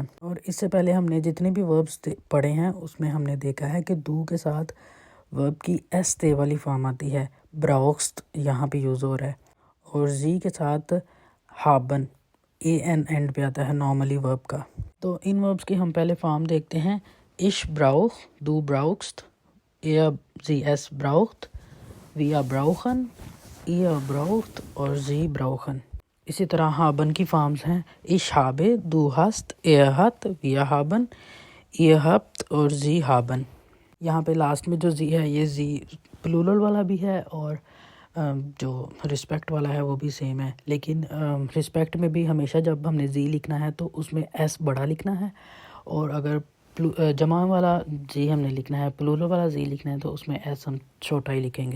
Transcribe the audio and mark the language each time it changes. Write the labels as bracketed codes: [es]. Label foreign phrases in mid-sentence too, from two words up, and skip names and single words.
[hi] और इससे पहले हमने जितने भी वर्ब्स पढ़े हैं उसमें हमने देखा है कि दू के साथ वर्ब की एस ते वाली फॉर्म आती है, ब्राउक्स यहाँ पे यूज़ हो रहा है। और जी के साथ हाबन AN एंड पे आता है नॉर्मली वर्ब का। तो इन वर्ब्स की हम पहले फॉर्म देखते हैं। [de] इश ब्राउख, दू ब्राउक्स्ट, er sie es braucht, wir brauchen, ihr braucht और sie brauchen। [hi] इसी तरह हाबन की फॉर्म्स हैं [de] ich habe, du hast, er hat, wir haben, ihr habt [hi] और [de] sie haben। [hi] यहाँ पे लास्ट में जो जी है ये जी प्लूरल वाला भी है, और जो रिस्पेक्ट वाला है वो भी सेम है। लेकिन रिस्पेक्ट में भी हमेशा जब हमने जी लिखना है तो उसमें एस बड़ा लिखना है, और अगर जमा वाला जी हमने लिखना है, प्लूरल वाला जी लिखना है, तो उसमें एस हम छोटा ही लिखेंगे।